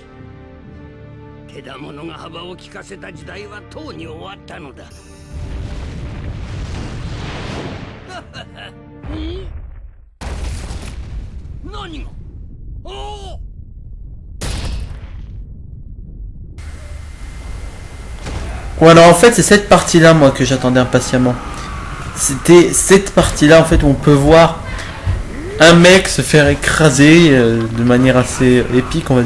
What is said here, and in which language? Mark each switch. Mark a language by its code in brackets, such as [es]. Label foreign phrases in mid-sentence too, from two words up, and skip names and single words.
[ja] けだものが幅を利かせた時代はとうに終わったのだ。何が？おお！ [fr] Ouais, alors en fait c'est cette partie là moi que j'attendais impatiemment. C'était cette partie là en fait où on peut voir un mec se faire écraser de manière assez épique on va dire.